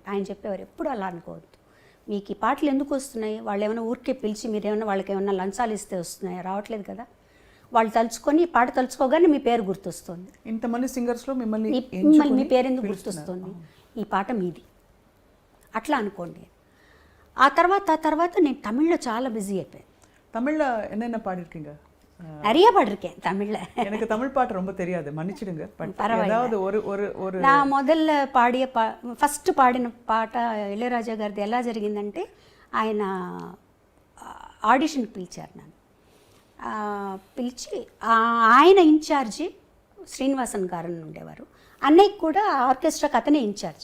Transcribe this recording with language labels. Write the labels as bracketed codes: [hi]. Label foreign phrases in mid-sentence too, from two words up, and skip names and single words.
[te] ఆయన చెప్పేవారు ఎప్పుడు అలా అనుకోవద్దు, మీకు ఈ పాటలు ఎందుకు వస్తున్నాయి, వాళ్ళు ఏమైనా ఊరికే పిలిచి మీరేమన్నా వాళ్ళకి ఏమన్నా లంచాలు ఇస్తే వస్తున్నాయి, రావట్లేదు కదా. వాళ్ళు తలుచుకొని పాట తలుచుకోగానే మీ పేరు గుర్తొస్తుంది. ఇంతమంది సింగర్స్లో మిమ్మల్ని మీ పేరు ఎందుకు గుర్తొస్తుంది, ఈ పాట మీది, అట్లా అనుకోండి. ఆ తర్వాత నేను తమిళ్లో చాలా బిజీ అయిపోయాను. [ta] தமிழ்ல என்னென்ன பாடிருக்கீங்க? நிறைய பாடிருக்கேன் தமிழ்ல. எனக்கு தமிழ் பாட்டு ரொம்ப தெரியாது, மன்னிச்சிடுங்க. ஏதாவது ஒரு நான் முதல்ல [te] ఫస్ట్ పాడిన పాట ఇళయరాజా గారిది ఎలా జరిగిందంటే, ఆయన ఆడిషన్కి పిలిచారు నన్ను. పిలిచి ఆయన ఇన్ఛార్జి శ్రీనివాసన్ గారు ఉండేవారు, అన్నయ్యకి కూడా ఆర్కెస్ట్రాకి అతనే ఇన్ఛార్జ్.